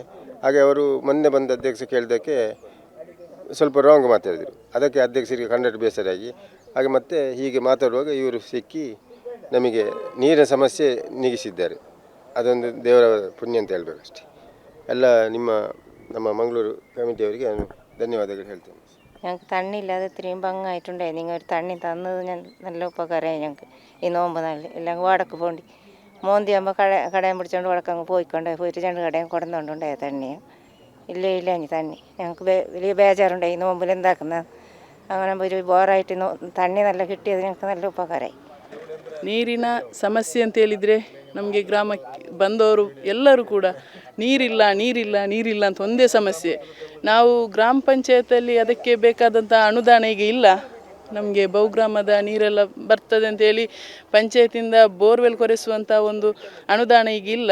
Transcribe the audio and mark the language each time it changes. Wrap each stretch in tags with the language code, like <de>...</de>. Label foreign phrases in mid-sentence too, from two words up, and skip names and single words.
<kn>ಹಾಗೆ ಅವರು ಮೊನ್ನೆ ಬಂದ ಅಧ್ಯಕ್ಷ ಕೇಳಿದ್ದಕ್ಕೆ ಸ್ವಲ್ಪ ರಾಂಗ್ ಮಾತಾಡಿದರು. ಅದಕ್ಕೆ ಅಧ್ಯಕ್ಷರಿಗೆ ಕಂಡಕ್ಟ್ ಬೇಸರಾಗಿ ಹಾಗೆ ಮತ್ತೆ ಹೀಗೆ ಮಾತಾಡುವಾಗ ಇವರು ಸಿಕ್ಕಿ ನಮಗೆ ನೀರಿನ ಸಮಸ್ಯೆ ನೀಗಿಸಿದ್ದಾರೆ. ಅದೊಂದು ದೇವರ ಪುಣ್ಯ ಅಂತ ಹೇಳಬೇಕಷ್ಟೆ. ಎಲ್ಲ ನಮ್ಮ ಮಂಗಳೂರು കമ്മിറ്റിಯವರಿಗೆ ನಾನು ധന്യവാദങ്ങൾ ಹೇಳ್ತೇನೆ.</kn> <ml>ഞങ്ങൾക്ക് തണ്ണിയില്ലാതെ ഇത്രയും ഭംഗമായിട്ടുണ്ടായി. നിങ്ങൾ ഒരു തണ്ണി തന്നത് നല്ല ഉപകാരമായി ഞങ്ങൾക്ക് ഈ നോമ്പ് നാളിൽ. എല്ലാം വടക്ക് പോണ്ടി മോന്തിയാകുമ്പോൾ കടയും പിടിച്ചോണ്ട് വടക്കങ്ങ് പോയിക്കൊണ്ടേ പോയിട്ട് 2 കടയും കൊടുന്നുകൊണ്ടുണ്ടായ തണ്ണിയും ഇല്ല ഇനി തണ്ണി ഞങ്ങൾക്ക് വലിയ ബേജാറുണ്ടായി നോമ്പിൽ എന്താക്കുന്നത്. അങ്ങനെ ഒരു ബോറായിട്ട് തണ്ണി നല്ല കിട്ടിയത് ഞങ്ങൾക്ക് നല്ല ഉപകാരമായി.</ml> <kn>ನೀರಿನ ಸಮಸ್ಯೆ ಅಂತ ಹೇಳಿದರೆ ನಮಗೆ ಗ್ರಾಮಕ್ಕೆ ಬಂದವರು ಎಲ್ಲರೂ ಕೂಡ ನೀರಿಲ್ಲ ಅಂತ ಒಂದೇ ಸಮಸ್ಯೆ. ನಾವು ಗ್ರಾಮ ಪಂಚಾಯತಲ್ಲಿ ಅದಕ್ಕೆ ಬೇಕಾದಂಥ ಅನುದಾನ ಈಗ ಇಲ್ಲ. ನಮಗೆ ಬಹುಗ್ರಾಮದ ನೀರೆಲ್ಲ ಬರ್ತದೆ ಅಂತೇಳಿ ಪಂಚಾಯತಿಂದ ಬೋರ್ವೆಲ್ ಕೊರೆಸುವಂಥ ಒಂದು ಅನುದಾನ ಈಗ ಇಲ್ಲ.</kn>